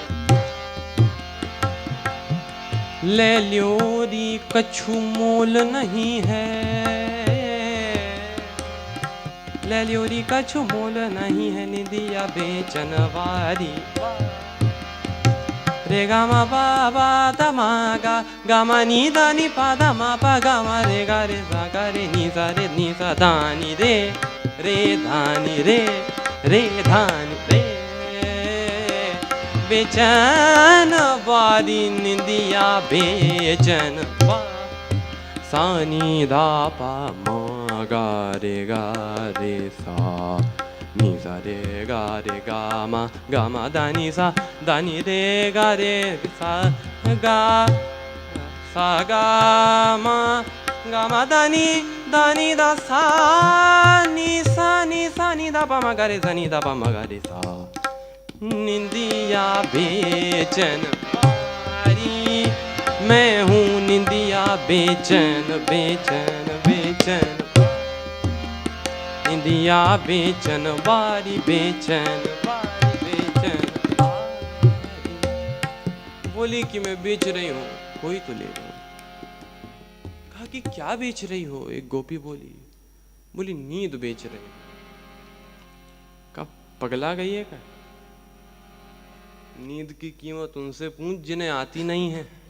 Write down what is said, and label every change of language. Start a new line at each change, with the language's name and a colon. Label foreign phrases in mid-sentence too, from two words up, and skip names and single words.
Braj: ले ल्योरी कछु मोल नहीं है, ले ल्योरी कछु मोल नहीं है, निंदिया बेचन वारी। रे गा मा पा पा दा मा गा, गा मा नी दा नी पा दा मा पा गा मा रे गा रे सा गा रे नी सा दा नी रे धानी रे धानी रे। बेचन बारी निंदिया बेचन बा, सा नी दा पा मा गा रे सा, नी सा रे गा मा दा नी रे सा गा मा दा नी दा सा नी दा पा मा गा रे सा, नी दा पा मा गा रे सा। निंदिया बेचन बारी, मैं हूँ निंदिया बेचन बेचन बेचन, निंदिया बेचन बारी, बेचन बारी बेचन बारी।
Hindi: बोली कि मैं बेच रही हूँ, कोई तो ले लो। कहा कि क्या बेच रही हो? एक गोपी बोली नींद बेच रही हूँ। कहा पगला गई है क्या? नींद की कीमत उनसे पूछ जिन्हें आती नहीं है।